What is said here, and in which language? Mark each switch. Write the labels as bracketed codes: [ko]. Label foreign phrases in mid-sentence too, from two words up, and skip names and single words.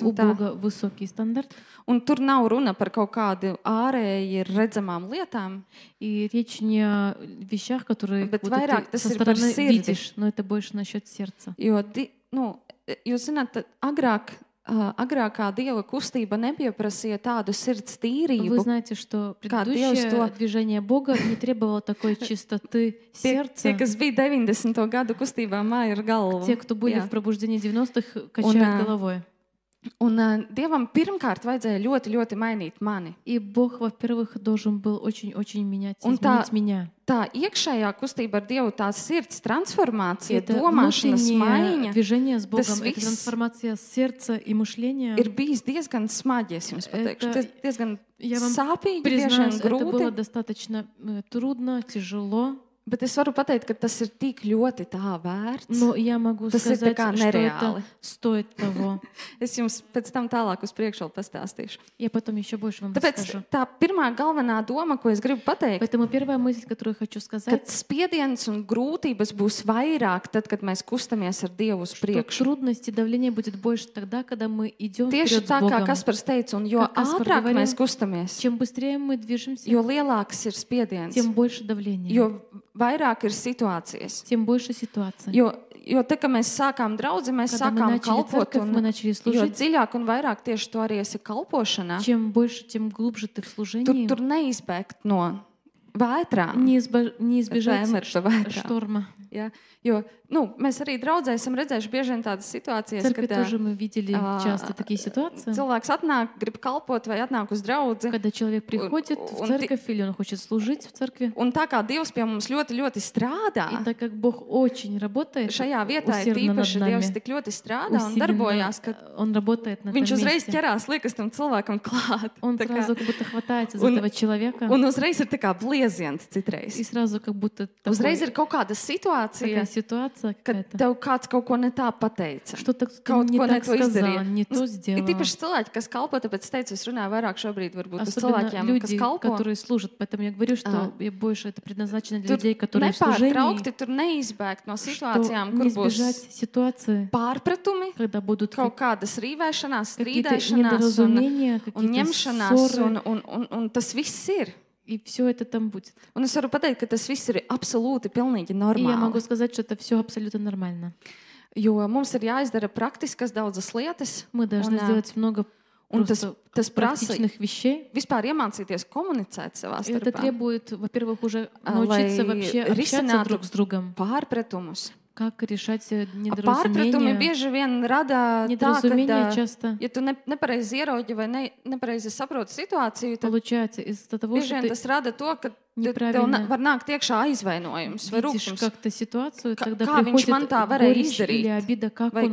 [ru] у [lv] tā. [ru] Бога высокий стандарт. [lv] Un tur nav runa par kaut kādu ārēji redzamām lietām, [ru] И речь не о вещах, которые [lv] Bet [ru] вот [lv] vairāk [ru] ты [lv] tas [ru] со [lv] ir par [ru] стороны [lv] sirdi. [ru] видишь, но это больше насчет сердца. [lv] jo, jūs zināt, tad agrākā Dieva kustība nepieprasīja tādu sirds [ru] Вы [lv] tīrību. [ru] знаете, что [lv] Kā Dievs [ru] предыдущее [lv] to- [ru] движение Бога не требовало такой чистоты [lv] Tie, [ru] сердца. [lv] kas bija 90. gadu kustībā, māja ir galva. [ru] Те, кто были [lv] Jā. [ru] в пробуждении 90-х, качают головой. [lv] Un Dievam pirmkārt vajadzēja ļoti, ļoti mainīt mani. [ru] И Бог, во-первых, должен был очень-очень менять, [lv] Un [ru] изменить меня. [lv] Tā iekšējā kustība ar Dievu, tā sirds transformācija, [ru] Это [lv] domāšanas [ru] внутреннее [lv] maiņa [ru] движение с Богом, [lv] Tas [ru] это [lv] viss [ru] трансформация сердца и мышления. [lv] ir bijis diezgan smagi, es jums pateikšu. [ru] Это- [lv] Diezgan [ru] Я вам [lv] sāpīgi, bieži [ru] признаюсь, [lv] vien [ru] это было [lv] grūti. [ru] достаточно трудно, тяжело. [lv] Bet es varu pateikt, ka tas ir tik ļoti tā vērts. [ru] Но я могу [lv] Tas ir tā [ru] сказать, [lv] kā [ru] что это [lv] nereāli. [ru] стоит того. [lv] Es jums pēc tam tālāk uz priekšu vēl pastāstīšu. [ru] Я потом еще больше вам [lv] Tāpēc [ru] расскажу. [lv] tā pirmā galvenā doma, ko es gribu pateikt, [ru] Поэтому первая мысль, которую я хочу [lv] ka [ru] сказать, [lv] spiediens un grūtības būs vairāk tad, kad mēs kustamies ar Dievu uz [ru] что [lv] priekšu. [ru] трудности, давление будет больше тогда, когда мы идем [lv] Tieši [ru] вперед с [lv] tā, kā [ru] Богом. [lv] Kaspars teica, un jo Kā Kaspar ātrāk [ru] говорил, [lv] mēs kustamies, [ru] Чем быстрее мы движемся, [lv] jo lielāks ir spiediens, [ru] тем больше давления. [lv] jo vairāk ir situācijas. [ru] тем больше ситуаций. [lv] Jo te, kad mēs sākām draudzi, mēs [ru] Когда мы [lv] sākām [ru] начали [lv] kalpot, [ru] церковь, мы начали [lv] jo [ru] служить. [lv] dziļāk un vairāk tieši to arī esi kalpošanā, [ru] Чем больше, тем глубже ты в служении. [lv] tur neizbēgt no vētrām. [ru] Не избежать [lv] Vēmera pa vētrām. [ru] шторма. [lv] Ja? Jo mēs arī draudzē esam redzējuši bieži vien tādas [ru] В [lv] situācijas, [ru] церкви [lv] kad [ru] тоже мы видели часто такие ситуации, [lv] cilvēks atnāk, grib kalpot vai atnāk uz draudzi. [ru] когда человек приходит в церковь или он хочет служить в церкви. [lv] Un tā kā Dievs pie mums ļoti, ļoti strādā, [ru] И так как Бог очень работает, [lv] šajā vietā ir [ru] усердно над [lv] tīpaši [ru] нами, [lv] Dievs tik ļoti strādā un [ru] усиленно, [lv] darbojās, ka [ru] Он работает на этом [lv] viņš uzreiz [ru] месте. [lv] ķerās, liekas tam cilvēkam klāt. [ru] Он [lv] Tā kā- [ru] сразу как будто хватается за [lv] Un- [ru] этого человека. [lv] Un uzreiz ir tā kā blieziens [ru] И [lv] citreiz. [ru] сразу как будто [lv] Uzreiz ir [ru] такая [lv] kaut kāda situācija, [ru] ситуация [lv] kad [ru] какая-то. [lv] tev kāds kaut ko ne tā pateica. [ru] Что-то кто [lv] Kaut [ru] не [lv] ko ne [ru] так [lv] to [ru] сказал, [lv] izdarīja. [ru] не то [lv] Ir [ru] сделал. [lv] tīpaši cilvēki, kas kalpo, tāpēc es teicu, es runāju vairāk šobrīd varbūt uz [ru] Особенно [lv] cilvēkiem, kas [ru] люди, [lv] kalpo. [ru] которые служат. Поэтому я говорю, что я больше это предназначено для [lv] Tur [ru] людей, которые в служении, [lv] nepārtraukti tur neizbēgt no [ru] что [lv] situācijām, [ru] не [lv] kur būs [ru] избежать ситуации, [lv] pārpratumi, [ru] когда будут [lv] kaut kādas rīvēšanās, [ru] какие-то [lv] strīdēšanās un, [ru] недоразумения, [lv] un [ru] какие-то [lv] ņemšanās, [ru] ссоры, [lv] un tas viss ir. [ru] и все это там будет. [lv] Un es varu pateikt, ka tas viss ir absolūti pilnīgi [ru] И я могу [lv] normāli. [ru] сказать, что это все абсолютно нормально. [lv] Jo mums ir jāizdara praktiskas daudzas lietas, [ru] Мы должны [lv] Un, [ru] сделать много [lv] un tas, [ru] просто [lv] tas prasa [ru] практичных вещей. [lv] vispār iemācīties komunicēt savā [ru] И это [lv] starpā, [ru] требует, во-первых, уже [lv] lai [ru] научиться вообще общаться [lv] risinātu [ru] друг с другом. [lv] pārpratumus. [ru] Как решать [lv] Pārpratumi [ru] недоразумения. [lv] bieži vien rada tā, [ru] Недоразумения [lv] ka, [ru] часто [lv] ja tu nepareizi ieroģi vai nepareizi saproti situāciju, tad [ru] получается из-за того, [lv] bieži [ru] что [lv] vien [ru] ты [lv] tas rada to, ka [ru] неправильно [lv] tev var nākt iekšā aizvainojums vai [ru] видишь [lv] rūkums. [ru] как-то ситуацию, тогда [lv] Kā viņš [ru] приходит [lv] man tā varēja [ru] горечь или [lv] izdarīt? [ru] обида, как [lv] Vai-